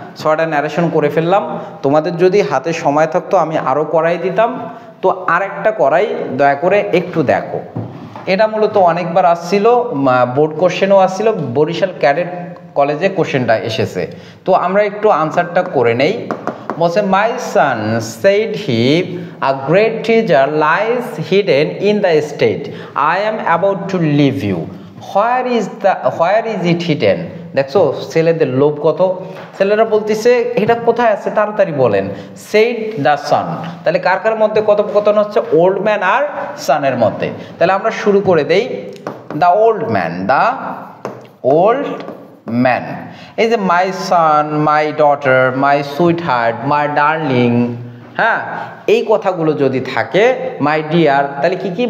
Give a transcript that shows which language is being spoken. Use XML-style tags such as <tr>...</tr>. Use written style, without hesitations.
<bn>6টা ন্যারেশন করে ফেললাম। তোমাদের যদি হাতে সময় থাকতো আমি আরও করাই দিতাম, তো আরেকটা করাই, দয়া করে একটু দেখো। এটা মূলত অনেকবার আসছিল, বোর্ড কোশ্চেনও আসছিল, বরিশাল ক্যাডেট কলেজে কোশ্চেনটা এসেছে, তো আমরা একটু আনসারটা করে নেই। বলছে,</bn> <en>My son said he a great treasure lies hidden in the estate. I am about to leave you. Where is it hidden?</en> <bn>দেখছো ছেলেদের লোভ কত, ছেলেরা বলতেছে এটা কোথায় আছে তাড়াতাড়ি বলেন।</bn> <en>said the son,</en> <bn>তাহলে কার কার মধ্যে কথোপকথন হচ্ছে? ওল্ড ম্যান আর সানের মধ্যে। তাহলে আমরা শুরু করে দেই। The old man, the old man, এই যে</bn> <en>my son, my daughter, my sweetheart, my darling,</en> <bn>হ্যাঁ, এই কথাগুলো যদি থাকে, মাই ডিয়ার, তাহলে কি কি?</bn>